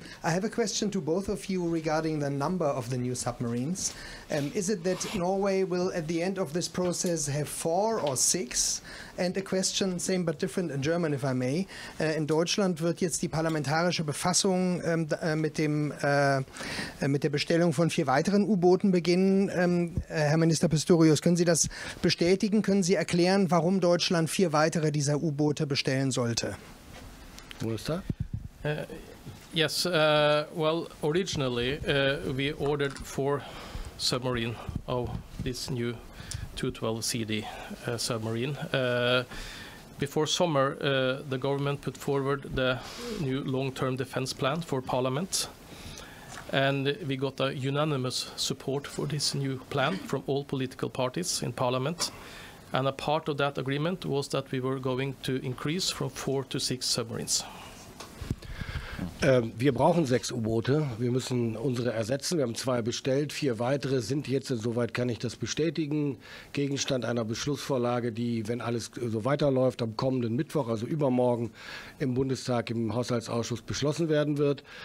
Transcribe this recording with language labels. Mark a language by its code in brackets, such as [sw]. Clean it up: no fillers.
[en] I have a question to both of you regarding the number of the new submarines. Is it that Norway will, at the end of this process, have 4 or 6? And a question, same but different in German, if I may. [de] In Deutschland wird jetzt die parlamentarische Befassung mit der Bestellung von 4 weiteren U-Booten beginnen. Herr Minister Pistorius, können Sie das bestätigen? Können Sie erklären, warum Deutschland 4 weitere dieser U-Boote bestellen sollte? [en] Yes, well, originally we ordered 4 submarine of this new 212 CD submarine. Before summer, the government put forward the new long-term defense plan for Parliament, and we got a unanimous support for this new plan from all political parties in Parliament. And a part of that agreement was that we were going to increase from 4 to 6 submarines. [de] Wir brauchen 6 U-Boote. Wir müssen unsere ersetzen. Wir haben 2 bestellt. 4 weitere sind jetzt, soweit kann ich das bestätigen, Gegenstand einer Beschlussvorlage, die, wenn alles so weiterläuft, am kommenden Mittwoch, also übermorgen, im Bundestag, im Haushaltsausschuss beschlossen werden wird.